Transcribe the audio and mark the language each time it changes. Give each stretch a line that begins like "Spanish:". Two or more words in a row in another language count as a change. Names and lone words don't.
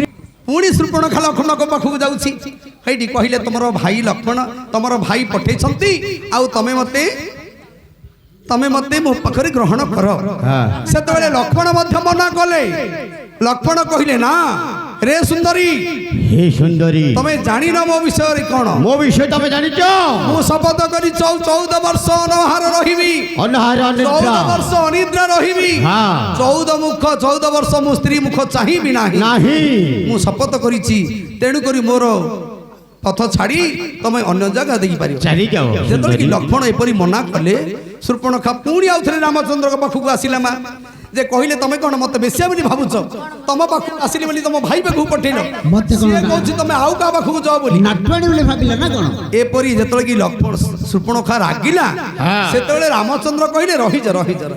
Odia: ପୁଣି ସୃପଣଖା ଲକ୍ଷ୍ମଣଙ୍କ ପାଖକୁ ଯାଉଛି ହେଇଟି କହିଲେ ତମର ଭାଇ ଲକ୍ଷ୍ମଣ ତମର ଭାଇ ପଠେଇଛନ୍ତି ଆଉ ତମେ ମତେ ତମେ ମତେ ମୋ ପାଖରେ ଗ୍ରହଣ କର। ହଁ। ସେତେବେଳେ ଲକ୍ଷ୍ମଣ ମଧ୍ୟ ମନା କଲେ। ଲକ୍ଷ୍ମଣ କହିଲେ ନା ରେ ସୁନ୍ଦରୀ, ହେ ସୁନ୍ଦରୀ ତମେ ଜାଣିନ ମୋ ବିଷୟରେ କଣ। ମୋ ବିଷୟ ତମେ ଜାଣିଛ ମୁଁ ଶପଥ କରି 14 ବର୍ଷ ଅନହାର ରହିବି, अनहार 14 अनिद्रा ବର୍ଷ ଅନିଦ୍ରା ରହିବି, ହଁ। 14 ମୁଖ 14 ବର୍ଷ ମୁଁ ସ୍ତ୍ରୀ ମୁଖ ଚାହିଁବି ନାହିଁ। नाही ମୁଁ ଶପଥ କରିଛି, ତେଣୁ କରି ମୋର ପଥ ଛାଡ଼ି ତମେ ଅନ୍ୟ ଜାଗା ଦେଇପାରିବ।
Hindi: चली जाओ
Odia: ଯେତେବେଳେ କି सुंदरी ଲକ୍ଷ୍ମଣ ଏପରି ମନା କଲେ, ଶୂର୍ପଣଖା ପୁଣି ଆଉ ଥରେ ରାମଚନ୍ଦ୍ରଙ୍କ ପାଖକୁ ଆସିଲା ମା, ଯେ କହିଲେ ତମେ କଣ ମତେ ବେଶ୍ୟା ବୋଲି ଭାବୁଛ? ତମ ପାଖକୁ ଆସିଲି ବୋଲି ତମ ଭାଇ ପାଖକୁ ପଠେଇଲ, ମତେ କଣ ସିଏ କହୁଛି ତମେ ଆଉ କାହା ପାଖକୁ ଯାଅ ବୋଲି। ନାଟୁଆଣୀ ବୋଲି ଭାବିଲା ନା କ'ଣ? ଏପରି ଯେତେବେଳେ କି ଲକ୍ଷ୍ମଣ ଶୂର୍ପଣଖା ରାଗିଲା, ସେତେବେଳେ ରାମଚନ୍ଦ୍ର କହିଲେ ରହିଯା ରହିଯା ରହିଯା।